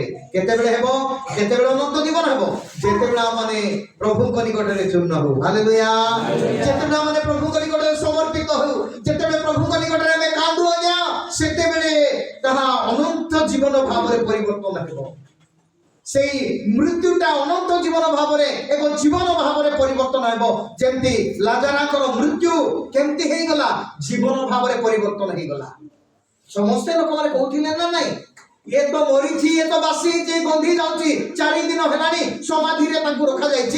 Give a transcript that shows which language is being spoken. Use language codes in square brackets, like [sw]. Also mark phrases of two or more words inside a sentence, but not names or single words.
[or] କେତେବେଳେ ହେବ? କେତେବେଳେ ଅନନ୍ତ ଜୀବନ ହେବ? ଯେତେବେଳେ ଆମମାନେ ପ୍ରଭୁଙ୍କ ନିକଟରେ ଚୂର୍ଣ୍ଣ ହଉ। ହାଲେଲୁୟା। ଯେତେବେଳେ ଆମମାନେ ପ୍ରଭୁଙ୍କ ନିକଟରେ ସମର୍ପିତ ହଉ, ଯେତେବେଳେ ପ୍ରଭୁଙ୍କ ନିକଟରେ ଆମେ କାନ୍ଦୁ, ଆଜ୍ଞା ସେତେବେଳେ ତାହା ଅନନ୍ତ ଜୀବନ ଭାବରେ ପରିବର୍ତ୍ତନ ହେବ। ସେଇ ମୃତ୍ୟୁଟା ଅନନ୍ତ ଜୀବନ ভাବରେ ଏକ ଜୀବନ ଭାବରେ ପରିବର୍ତ୍ତନ ହେବ। ଯେମିତି ଲାଜାରଙ୍କର ମୃତ୍ୟୁ କେମିତି ହେଇଗଲା? ଜୀବନ ଭାବରେ ପରିବର୍ତ୍ତନ ହେଇଗଲା। ସମସ୍ତେ ଲୋକମାନେ କହୁଥିଲେ ନା ନାଇଁ, ଇଏ ତ ମରିଛି, ଇଏ ତ ବାସି ହେଇଛି, ଗନ୍ଧି ଯାଉଛି, 4 ଦିନ ହେଲାଣି ସମାଧିରେ ତାଙ୍କୁ ରଖାଯାଇଛି।